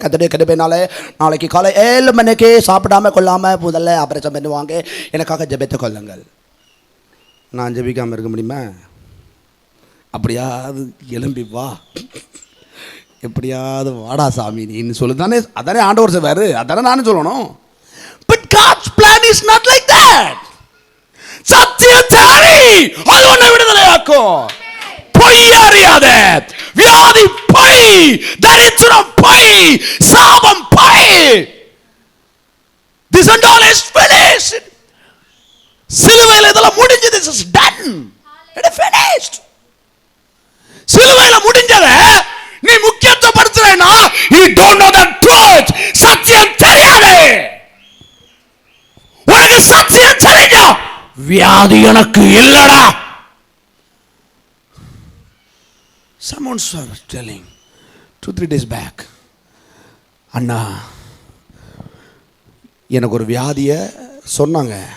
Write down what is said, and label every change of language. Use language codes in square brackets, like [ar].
[ta] கர்த்தருடைய கிருபையினால நாளைக்கு காலை 7 மணிக்கு சாப்பிடாமல் கொள்ளாமல் முதல்ல ஆப்ரேஷன் பண்ணுவாங்க, எனக்காக ஜெபித்துக் கொள்ளுங்கள். நான் ஜெபிக்காமல் இருக்க முடியுமா? அப்படியாவது எலும்பி வா, எப்படியாவது வாடா சாமி நீன்னு சொல்லு தானே. அதானே ஆண்டவர் செய்வாரு, அதானே நானும் சொல்லணும். [en] But God's plan is not like that. [ta] சத்தியத்தை அறி, அது உன்னை விடுதலையாக்கும். பொய் அறியாத, வியாதி பொய், தரித்திரம் பொய், சாபம் பொய். [en] This and all is finished. [ta] சிலுவையில் இதெல்லாம் முடிஞ்சது. [en] This is done. It is finished. [ta] சிலுவையில் முடிஞ்சத நீ முக்கியத்துவப்படுத்துறேன்னா [en] you don't know the truth. [ta] சத்தியம் தெரியாது. உனக்கு சத்தியம் தெரிஞ்சா வியாதி எனக்கு இல்லடா. [en] Someone was telling 2-3 days back, [ta] அண்ணா எனக்கு ஒரு வியாதியை சொன்னாங்க.